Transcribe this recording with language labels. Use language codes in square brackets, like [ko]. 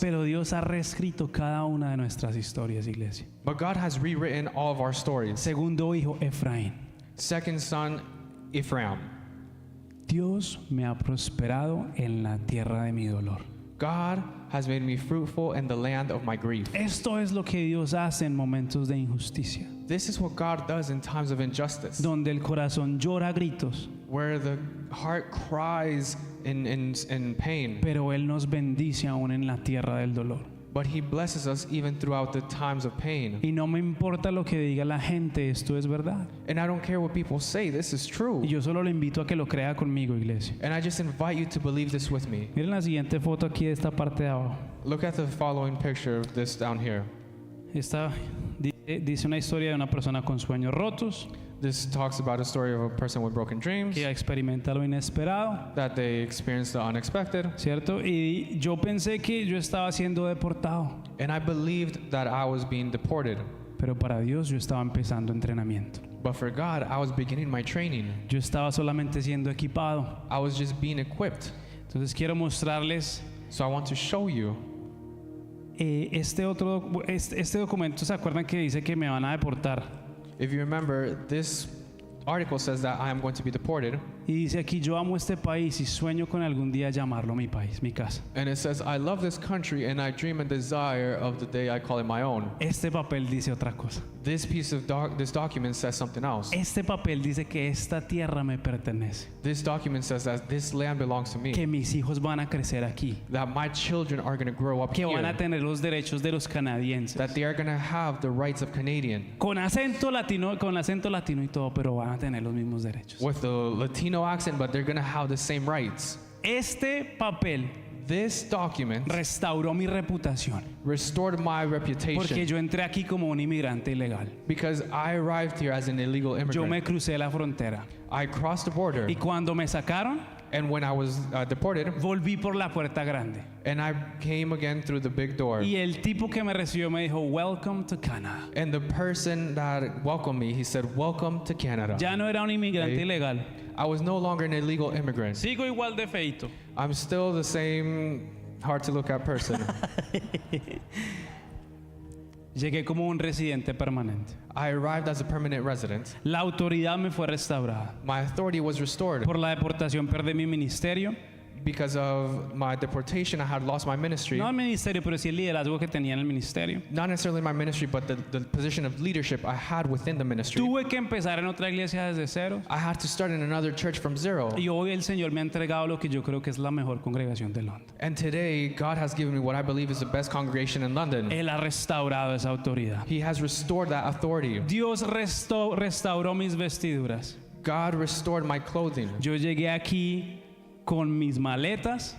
[es] Pero Dios ha reescrito cada una de nuestras historias, iglesia. [en] But God has rewritten all of our stories. [es] Segundo hijo, Efraín. [en] Second son, Ephraim. [es] Dios me ha prosperado en la tierra de mi dolor. [en] God has made me fruitful in the land of my grief. [es] Esto es lo que Dios hace en momentos de injusticia, [en] This is what God does in times of injustice, [es] donde el corazón llora a gritos, [en] where the heart cries in pain, [es] pero Él nos bendice aún en la tierra del dolor. [en] but He blesses us even throughout the times of pain. [es] Y no me importa lo que diga la gente, esto es verdad. [en] And I don't care what people say, this is true. [es] Y yo solo le invito a que lo crea conmigo, iglesia. [en] And I just invite you to believe this with me. [es] Miren la siguiente foto aquí de esta parte de abajo. [en] Look at the following picture of this down here. [es] Esta dice una historia de una persona con sueños rotos, [en] This talks about a story of a person with broken dreams, [es] que experimenta lo inesperado, [en] that they experience the unexpected. [es] ¿cierto? Y yo pensé que yo estaba siendo deportado, [en] And I believed that I was being deported. [es] pero para Dios yo estaba empezando entrenamiento. [en] But for God, I was beginning my training. [es] Yo estaba solamente siendo equipado. [en] I was just being equipped. [es] Entonces quiero mostrarles [en] So I want to show you. [es] este documento. ¿Se acuerdan que dice que me van a deportar? [en] If you remember, this article says that I am going to be deported. [es] Y dice aquí, yo amo este país y sueño con algún día llamarlo mi país, mi casa. [en] And it says, I love this country and I dream and desire of the day I call it my own. [es] Este papel dice otra cosa. [en] This piece of this document says something else. [es] Este papel dice que esta tierra me pertenece, [en] This document says that this land belongs to me. [es] que mis hijos van a crecer aquí, [en] That my children are going to grow up [es] que van a [en] here. [es] tener los derechos de los canadienses. [en] That they are going to have the rights of Canadian. [es] Con acento latino y todo, pero van a tener los mismos derechos. [en] With the Latino accent, but they're going to have the same rights. [es] Este papel [en] This document [es] restauró mi reputación, [en] restored my [es] porque [en] reputation [es] yo entré aquí como un inmigrante ilegal. [en] because I arrived here as an illegal [es] Yo me [en] immigrant. [es] crucé la frontera [en] I crossed the border, [es] y cuando me sacaron, [en] and when I was deported, [es] volví por la puerta grande. [en] and I came again through the big door. [es] Y el tipo que me recibió me dijo, [en] "Welcome to Canada." And the person that welcomed me, he said, "Welcome to Canada." [es] Ya no era un inmigrante [en] Okay. [es] ilegal. [en] I was no longer an illegal immigrant. [es] Sigo igual de feito. [en] I'm still the same hard to look at person. [es] Llegué como un residente permanente. [en] I arrived as a permanent resident. [es] La autoridad me fue restaurada. [en] My authority was restored. [es] Por la deportación perdí mi ministerio. [en] Because of my deportation, I had lost my ministry. [es] No el ministerio, pero sí el liderazgo que tenía en el ministerio. [en] Not necessarily my ministry, but the position of leadership I had within the ministry. [es] Tuve que empezar en otra iglesia desde cero. [en] I had to start in another church from zero. [es] Y hoy el Señor me ha entregado lo que yo creo que es la mejor congregación de Londres. [en] And today, God has given me what I believe is the best congregation in London. [es] Él ha restaurado esa autoridad. [en] He has restored that authority. [es] Dios restauró mis vestiduras. [en] God restored my clothing. [es] Yo llegué aquí con mis maletas,